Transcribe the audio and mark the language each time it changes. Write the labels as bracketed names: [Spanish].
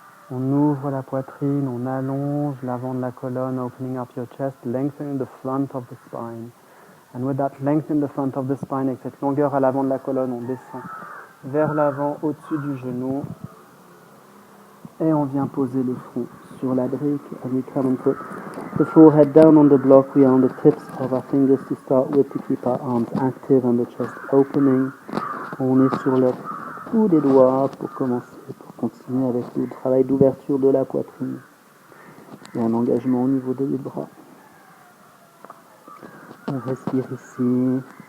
[French] On ouvre la poitrine, on allonge l'avant de la colonne, [English] opening up your chest, lengthening the front of the spine. And with that length in the front of the spine, [French] avec cette longueur à l'avant de la colonne, on descend vers l'avant, au-dessus du genou. Et on vient poser le front sur la brique. [English] And we come and put the forehead down on the block. We are on the tips of our fingers to start with to keep our arms active and the chest opening. [French] On est sur le bout des doigts pour commencer, pour continuer avec le travail d'ouverture de la poitrine. Et un engagement au niveau des bras. On respire ici.